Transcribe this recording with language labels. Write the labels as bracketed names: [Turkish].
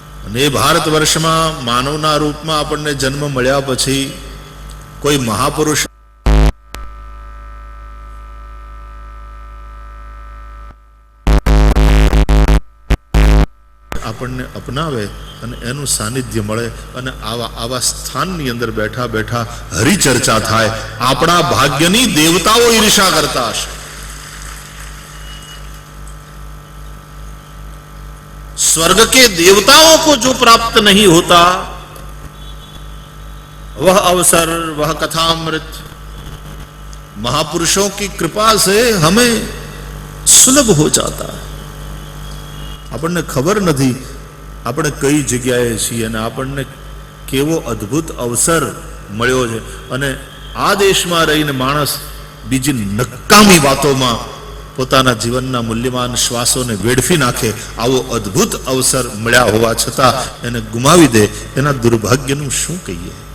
[Gujarati] અને એ ભારત વર્ષમાં માનવના રૂપમાં આપણને જન્મ મળ્યા પછી કોઈ મહાપુરુષ આપણને અપનાવે અને એનું સાનિધ્ય મળે અને આવા સ્થાનની અંદર બેઠા બેઠા હરિચર્ચા થાય, આપણા ભાગ્યની દેવતાઓ ઈર્ષા કરતા હશે. [Hindi] स्वर्ग के देवताओं को जो प्राप्त नहीं होता वह अवसर, वह कथामृत महापुरुषों की कृपा से हमें सुलभ हो जाता है. [Gujarati] આપણને ખબર નથી આપણે કઈ જગ્યાએ છીએ અને આપણને કેવો અદ્ભુત અવસર મળ્યો છે. અને આ દેશમાં રહીને માણસ બીજી નકામી વાતોમાં પોતાના જીવનના મૂલ્યવાન શ્વાસોને વેડફી નાખે, આવો અદ્ભુત અવસર મળ્યા હોવા છતાં એને ગુમાવી દે, એના દુર્ભાગ્યનું શું કહીએ.